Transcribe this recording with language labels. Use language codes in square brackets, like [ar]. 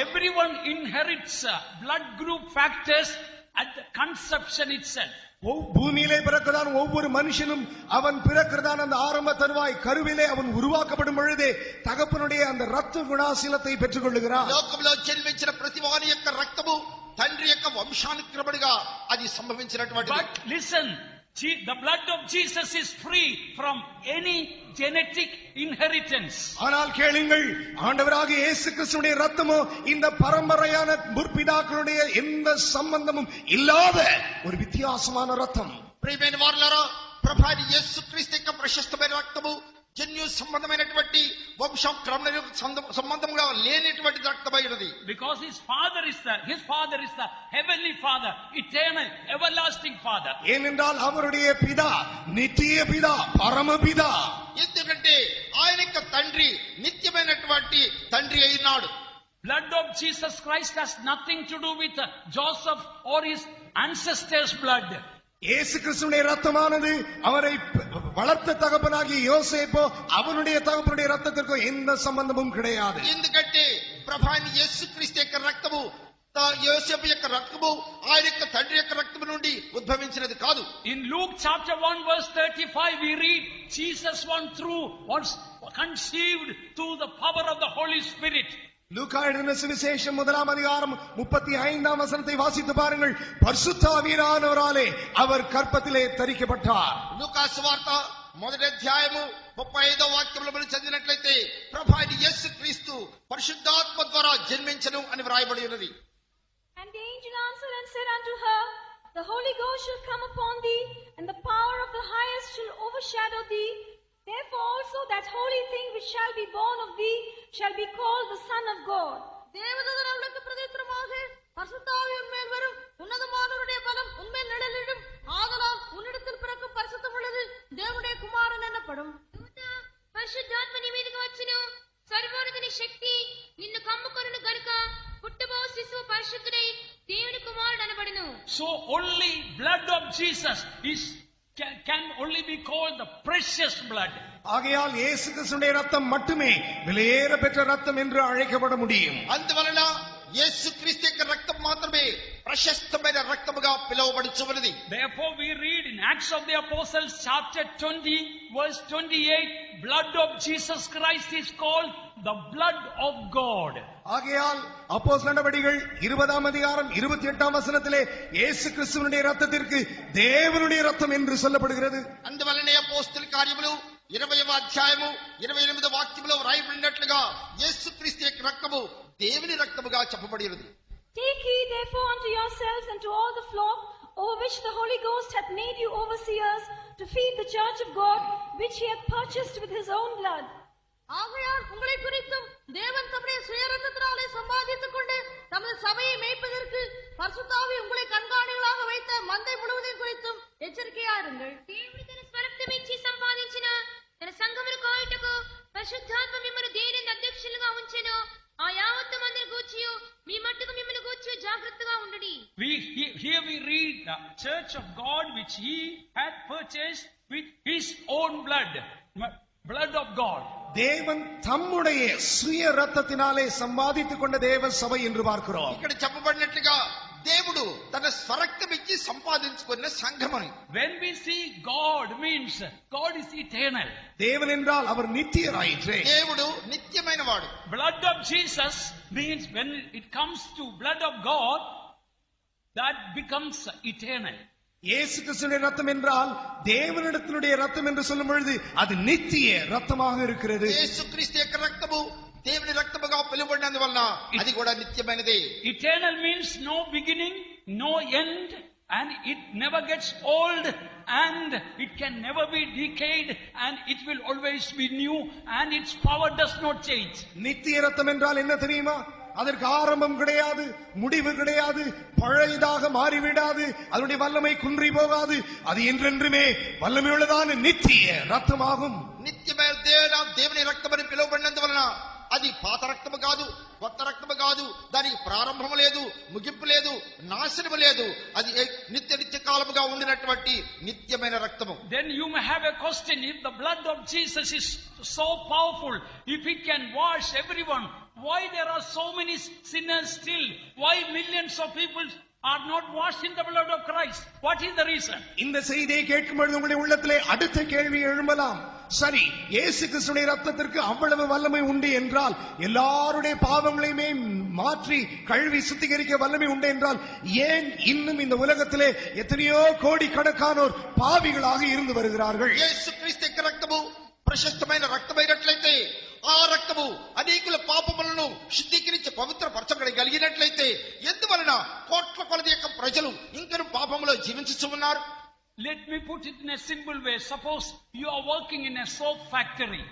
[en] Everyone inherits blood group factors at the conception itself. [ta] பூமியிலே பிறக்கிறதான ஒவ்வொரு மனுஷனும் அவன் பிறக்கிறதான அந்த ஆரம்ப தருவாய் கருவிலே அவன் உருவாக்கப்படும் பொழுதே தகப்பனுடைய அந்த ரத்த குணாசீலத்தை பெற்றுக் கொள்ளுகிறான். [te] లోకంలో జన్మించిన ప్రతి వాని యొక్క రక్తము తండ్రి యొక్క వంశానుక్రమణిగా అది సంభవించినటువంటిది. [en] But listen, the blood of Jesus is free from any genetic inheritance. [ta] ஆனால் கேளுங்கள், ஆண்டவராகிய இயேசு கிறிஸ்துவின் ரத்தமோ இந்த பரம்பரையான முற்பிதாக்களுடைய எந்த சம்பந்தமும் இல்லாத ஒரு வித்தியாசமான ரத்தம். [te] ప్రియమైన వారలారా, ప్రభువైన యేసుక్రీస్తు యొక్క ప్రశస్తమైన రక్తము జన్యు సంబంధమైనటువంటి వంశక్రమణ సంబంధంగా లేనిటువంటి రక్తమైనది. [en] Because his father is the heavenly father, eternal, everlasting father. [ta] ஏனென்றால் அவருடைய பிதா நித்திய பிதா பரமபிதா. [te] ఎందుకంటే ఆయన యొక్క తండ్రి నిత్యమైనటువంటి తండ్రి అయినాడు. [en] Blood of Jesus Christ has nothing to do with Joseph or his ancestors' blood. [ta] இயேசு கிறிஸ்துவின் ரத்தமானது அவரை வளர்த்த தகப்பனாகிய யோசேப்போ அவனுடைய தகப்பனுடைய ரத்தத்திற்கோ எந்த சம்பந்தமும் கிடையாது. [te] ఎందుకంటే ప్రభువైన యేసుక్రీస్తు యొక్క రక్తము యోసేపు యొక్క రక్తము ఆయన యొక్క తండ్రి యొక్క రక్తము నుండి ఉద్భవించినది కాదు. [en] In Luke chapter 1 verse 35 we read Jesus was conceived through the power of the Holy Spirit. [ta] லூக்கா எழுதின சுவிசேஷம் 1ஆம் அதிகாரம் 35ஆம் வசனத்தை வாசித்து பாருங்கள். பரிசுத்த ஆவியானவராலே அவர் கர்ப்பத்திலே தரிக்கப்பட்டார். [te] లూకా సువార్త మొదటి అధ్యాయము 35వ వాక్యంలో మనం చదివినట్లయితే ప్రభువైన యేసుక్రీస్తు పరిశుద్ధాత్మ ద్వారా జన్మించెను అని వ్రాయబడి ఉన్నది. [en] And the angel answered and said unto her, The Holy Ghost shall come upon thee, and the power of the highest shall overshadow thee. Therefore also that holy thing which shall be born of thee shall be called the Son of God. [ta] தேவதூதன் அவளுக்கு பிரதித்திரமாக, பரிசுத்த ஆவி உன்மேல் வரும், உன்னதமானவருடைய பலம் உன்மேல் நிழலிடும், ஆதலால் உன்னிடத்தில் பிறக்கும் பரிசுத்தம் உள்ளது தேவனுடைய குமாரன் எனப்படும். [te] పరిశుద్ధాత్మ నీ మీదకి వచ్చును, సర్వోన్నతుని శక్తి నిన్ను కమ్ముకొనును గనుక పుట్టబో శిశువు పరిశుద్ధుడై దేవుని కుమారుడు అనబడును. [en] So only blood of Jesus can only be called the precious blood. [ta] ஆகையால் இயேசு கிறிஸ்துவின் ரத்தம் மட்டுமே விலையேற பெற்ற ரத்தம் என்று அழைக்கப்பட முடியும். [te] అందువలన యేసుక్రీస్తు యొక్క రక్తం మాత్రమే ప్రశస్తమైన రక్తముగా పిలువబడుచున్నది. [en] Therefore we read in Acts of the Apostles chapter 20 verse 28, blood of Jesus Christ is called the blood of God. [ta] ஆகையால் அப்போஸ்தலர் நடவடிக்கைகள் 20ஆம் அதிகாரம் 28ஆம் வசனத்திலே இயேசு கிறிஸ்துவினுடைய ரத்தத்திற்கு தேவனுடைய ரத்தம் என்று சொல்லப்படுகிறது. [te] అందువలనే అపోస్తలుల కార్యములు 20వ అధ్యాయము 28వ వాక్యంలో వ్రాయబడినట్లుగా యేసుక్రీస్తు యొక్క రక్తము దేవుని రక్తముగా చెప్పబడి ఉన్నది. [en] Take heed therefore unto yourselves and to all the flock, over which the Holy Ghost hath made you overseers, to feed the church of God, which he hath purchased with his own blood. [ta] ஆகையால் உங்களை குறித்தும் தேவன் தம்முடைய சுயரத்தத்தினாலே சம்பாதித்துக் கொண்டு தமது சபையை மேய்ப்பதற்கு பரிசுத்தாவி உங்களை கண்காணிகளாக வைத்த மந்தை முழுவதையும் குறித்தும் ఎచ్చరికయారుంగల్. [te] దేవుడు తన స్వరక్తం ఇచ్చి సంపాదించిన తన సంఘమును కాయుటకు పరిశుద్ధాత్మ మిమ్మల్ని దేనిని అధ్యక్షులుగా ఉంచెను. ఆ యావత్తు మందిని గూర్చి మీ మట్టుకు మిమ్మల్ని గూర్చి జాగ్రత్తగా ఉండండి. [en] Here we read the church of God which he had purchased with his own blood of God. [ta] தேவன் தம்முடைய சுய ரத்தத்தினாலே சம்பாதித்துக் கொண்ட தேவ சபை என்று பார்க்கிறோம். [te] ఇక్కడ చెప్పబడినట్లుగా దేవుడు తన స్వరక్తం ఇచ్చి సంపాదించుకున్న సంఘమని. [en] When we see God means God is eternal. [ta] தேவன் என்றால் அவர் நித்தியராயிற்றே. [te] దేవుడు నిత్యమైన వాడు. [en] Blood of Jesus means when it comes to blood of God, that becomes eternal. [ta] இயேசு கிறிஸ்துவின் ரத்தம் என்றால் தேவனிடத்தினுடைய ரத்தம் என்று சொல்லும் பொழுது அது நித்திய ரத்தமாக இருக்கிறது. [te] యేసుక్రీస్తు యొక్క రక్తము దేవుని రక్తముగా పిలువబడినందువలన అది కూడా నిత్యమైనదే. [en] Eternal means no beginning, no end, and it never gets old, and it can never be decayed, and it will always be new, and its power does not change. [ta] நித்திய ரத்தம் என்றால் என்ன தெரியுமா? அதற்கு ஆரம்பம் கிடையாது, முடிவு கிடையாது, பழையதாக மாறிவிடாது, அதனுடைய வல்லமை குன்றி போகாது, அது என்றென்றுமே வல்லமையுள்ளதான நித்திய ரத்தமாகும். [te] నిత్యమైన దేవుని రక్తమని పిలువబడినందువలన అది పాత రక్తము కాదు, కొత్త రక్తము కాదు, దానికి ప్రారంభం లేదు, ముగింపు లేదు, నాశనము లేదు, అది నిత్య కాలముగా ఉండినటువంటి నిత్యమైన రక్తము. [en] Then you may have a question: if the blood of Jesus is so powerful, if it can wash everyone, why there are so many sinners still? Why millions of people are not washed in the blood of Christ? What is the reason? [ta] இந்த செய்தியை கேட்கும் பொழுது உங்களுடைய உள்ளத்திலே அடுத்த கேள்வி எழும்பலாம். சரி, இயேசு கிறிஸ்துவின் ரத்தத்திற்கு அவ்வளவு வல்லமை உண்டு என்றால், எல்லாருடைய பாவங்களையுமே மாற்றி கழுவி சுத்திகரிக்க வல்லமை உண்டு என்றால், ஏன் இன்னும் இந்த உலகத்திலே எத்தனையோ கோடிக்கணக்கானோர் பாவிகளாக இருந்து வருகிறார்கள்? [te] యేసు క్రీస్తు యొక్క రక్తము ప్రశస్తమైన రక్తమైనట్లయితే, ఆ రక్తము అనేకుల పాపములను శుద్ధీకరించి పవిత్రపరచగలిగినట్లయితే, ఎందువలన కోట్ల కొలది యొక్క ప్రజలు ఇంకను పాపములో జీవించుచు ఉన్నారు? [en] Let me put it in a simple way. Suppose you are working in a soap factory.